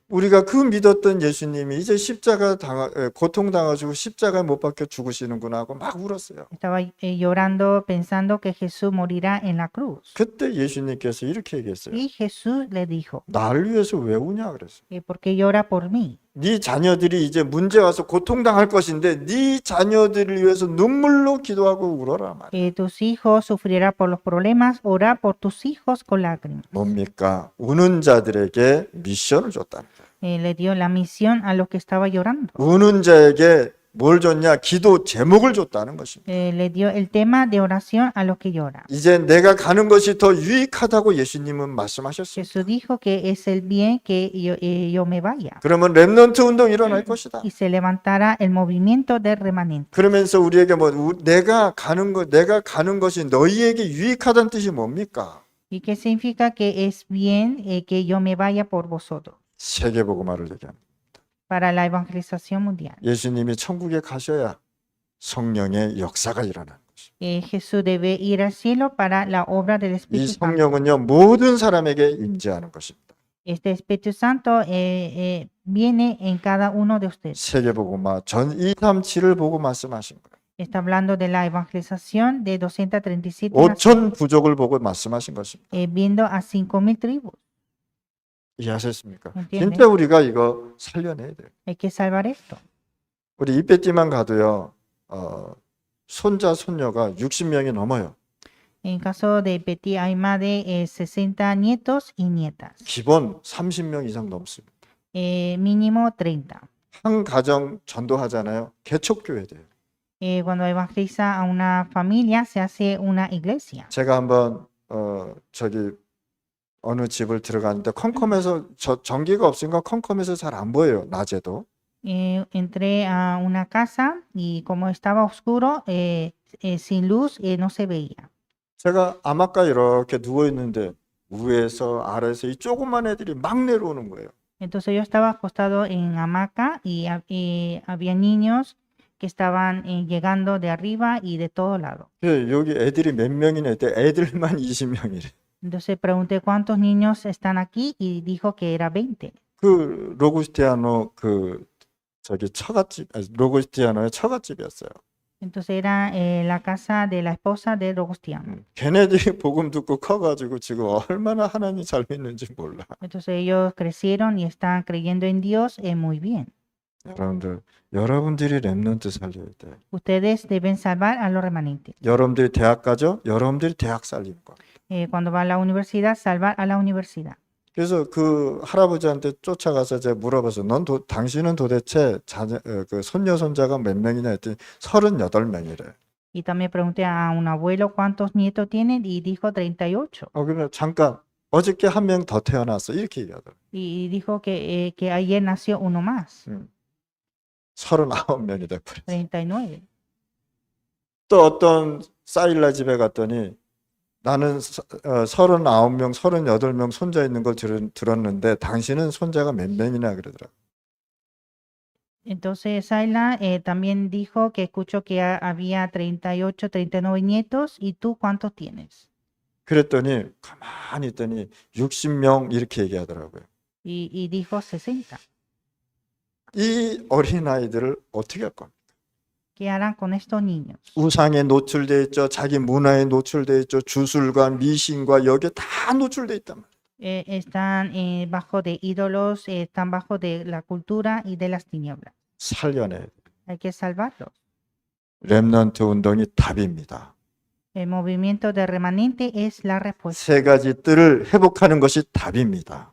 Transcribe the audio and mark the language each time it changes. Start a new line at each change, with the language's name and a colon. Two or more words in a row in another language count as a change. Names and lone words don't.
Korean: 우리가 그 믿었던 예수님이 이제 십자가 고통당하시고 십자가에 못 박혀 죽으시는구나 하고 막 울었어요.
Spanish: Estaba llorando pensando que Jesús morirá en la cruz.
Korean: 그때 예수님께서 이렇게 얘기했어요.
Spanish: Y Jesús le dijo,
Korean: 나를 위해서 왜 우냐 그랬어요.
Spanish: ¿por qué llora por mí?
Korean: 네 자녀들이 이제 문제 와서 고통당할 것인데 네 자녀들을 위해서 눈물로 기도하고 울어라 말이야.
Spanish: Tus hijos sufrirán por los problemas, ora por tus hijos con lágrimas.
Korean: 뭡니까? 우는 자들에게 미션을 줬다는 거예요.
Spanish: Le dio la misión a los que estaban llorando.
Korean: 우는 자에게 뭘 줬냐? 기도 제목을 줬다는 것입니다.
Spanish: Le dio el tema de oración a los que lloran.
Korean: 이제 내가 가는 것이 더 유익하다고 예수님은 말씀하셨습니다.
Spanish: Jesús dijo que es el bien que yo me vaya.
Korean: 그러면 렘넌트 운동이 일어날 것이다.
Spanish: Y se levantará el movimiento del remanente.
Korean: 그러면서 우리에게 내가 가는 것이 너희에게 유익하다는 뜻이 뭡니까?
Spanish: ¿Y qué significa que es bien que yo me vaya por vosotros?
Korean: 세계복음화를 얘기합니다.
Spanish: Para la evangelización mundial.
Korean: 예수님이 천국에 가셔야 성령의 역사가 일어나는 것입니다.
Spanish: Jesús debe ir al cielo para la obra del
Korean: 이
Spanish: Espíritu Santo.
Korean: 성령은요, 모든 사람에게 임재하는 것입니다.
Spanish: Este Espíritu Santo viene en cada uno de ustedes.
Korean: 세계복음화 전 237을 보고 말씀하신 거예요.
Spanish: Está hablando de la evangelización de 237 naciones,
Korean: 5천 부족을 보고 말씀하신 것입니다.
Spanish: viendo a 5.000 tribus.
Korean: 이해하셨습니까?
Spanish: entiende?
Korean: 진짜 우리가 이거 살려내야 돼요.
Spanish: Hay que salvar esto.
Korean: 우리 이베띠만 가도요. 손자 손녀가 60명이 넘어요.
Spanish: En caso de Betty hay más de 60 nietos y nietas,
Korean: 기본 30명 이상 넘습니다.
Spanish: mínimo 30.
Korean: 한 가정 전도하잖아요. 개척교회 돼요.
Spanish: Cuando evangeliza a una familia se hace una iglesia.
Korean: 제가 한번 저기 어느 집을 들어갔는데 컴컴해서 전기가 없으니까 컴컴해서 잘 안 보여요. 낮에도.
Spanish: Entré a una casa y como estaba oscuro, sin luz, no se veía.
Korean: 제가 암막가 이렇게 누워 있는데 위에서 아래에서 이 조그만 애들이 막 내려오는 거예요.
Spanish: Entonces yo estaba acostado en hamaca y había niños que estaban llegando de arriba y de todos lados.
Korean: 여기 애들이 몇 명이나 있대. 애들만 20명이래.
Spanish: Entonces pregunté cuántos niños están aquí y dijo que era 20.
Korean: 그 로구스티아노 그 저기 처갓집, 로구스티아노의 처갓집이었어요.
Spanish: Entonces era la casa de la esposa de Robustiano.
Korean: 걔네들이 복음 듣고 커가지고 지금 얼마나 하나님 잘 믿는지 몰라.
Spanish: Entonces ellos crecieron y están creyendo en Dios muy bien.
Korean: 여러분들이 렘넌트 살려야 돼.
Spanish: Ustedes deben salvar a los remanentes.
Korean: 여러분들이 대학 가죠? 여러분들이 대학 살리는 거.
Spanish: Cuando va a la universidad, salvar a la universidad.
Korean: 그래서 그 할아버지한테 쫓아가서 제가 물어봐서 당신은 도대체 그 손녀 손자가 몇 명이냐 했더니 38명이래.
Spanish: Y también pregunté a un abuelo cuántos nietos tienen y dijo 38.
Korean: 그러면 잠깐 어저께 한 명 더 태어났어 이렇게 얘기하더라고.
Spanish: Y dijo que ayer nació uno más.
Korean: 39명이 돼버렸어.
Spanish: 39.
Korean: 또 어떤 사일라 집에 갔더니 나는 39명, 38명 손자 있는 걸 들었는데 당신은 손자가 몇 명이나 그러더라고.
Spanish: Entonces Saila también dijo que escuchó que había 38, 39 nietos y tú cuántos tienes.
Korean: 그랬더니 가만히 있더니 60명 이렇게 얘기하더라고요.
Spanish: Y dijo 60.
Korean: 이 어린아이들을 어떻게 할 겁니까?
Spanish: ¿Qué harán con estos niños?
Korean: 우상에 노출돼 있죠. 자기 문화에 노출돼 있죠. 주술과 미신과 여기에 다 노출돼 있단 말이에요.
Spanish: Están bajo de ídolos, están bajo de la cultura y de las tinieblas.
Korean: 살려내야 돼요.
Spanish: Hay que salvarlos.
Korean: 렘넌트 운동이 답입니다.
Spanish: El movimiento de remanente es la respuesta.
Korean: 세 가지 뜰을 회복하는 것이 답입니다.